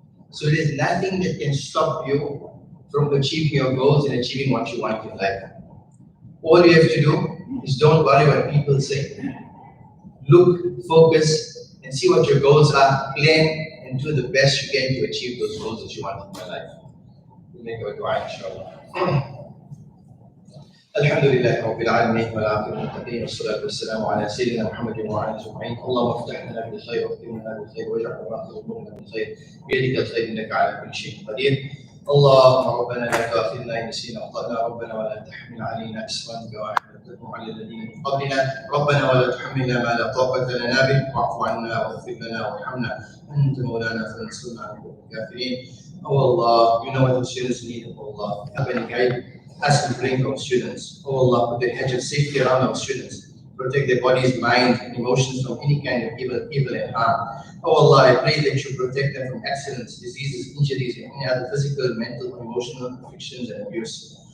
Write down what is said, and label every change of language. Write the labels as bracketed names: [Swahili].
[English] So there's nothing that can stop you from achieving your goals and achieving what you want in life. All you have to do is don't worry what people say. Look, focus, and see what your goals are, plan, and do the best you can to achieve those goals that you want in your life. We'll make our dua, inshallah. [Arabic] الحمد لله رب العالمين والعاقبة للمتقين والصلاة والسلام على سيدنا محمد وعلى آله أجمعين. اللهم افتح لنا بالخير واختم لنا بالخير واجعل آخر أمورنا بالخير بيدك الخير إنك على كل شيء قدير. اللهم ربنا لا تؤاخذنا إن نسينا أخطأنا ربنا ولا تحمل علينا إصرا كما حملته على الذين من قبلنا ربنا ولا تحملنا ما لا طاقة لنا به واعف عنا واغفر لنا وارحمنا أنت مولانا فانصرنا على الكافرين. [English] Oh Allah, you know what the students need, oh Allah. Help and guide us to bring our students. Oh Allah, put the hedge of safety around our students. Protect their bodies, mind, and emotions from any kind of evil and harm. Oh Allah, I pray that you protect them from accidents, diseases, injuries, and any other physical, mental, or emotional afflictions and abuse.